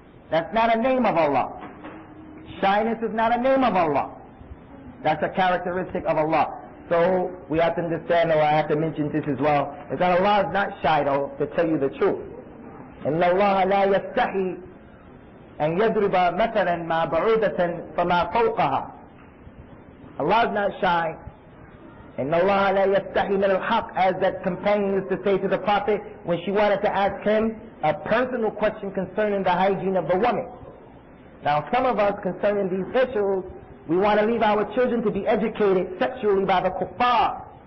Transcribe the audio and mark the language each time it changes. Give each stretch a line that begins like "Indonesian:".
English: That's not a name of Allah. Shyness is not a name of Allah. That's a characteristic of Allah. So we have to understand, or I have to mention this as well, is that Allah is not shy though, to tell you the truth. إِنَّ اللَّهَ لَا يَسْتَحِي
Arabic: أن يضرب مثلا ما بعودة فما فوقها.
English: Allah is not shy. And Allah la yastahi min al-haq, as that companion used to say to the Prophet when she wanted to ask him a personal question concerning the hygiene of the woman. Now some of us concerning these issues, we want to leave our children to be educated sexually by the kuffar.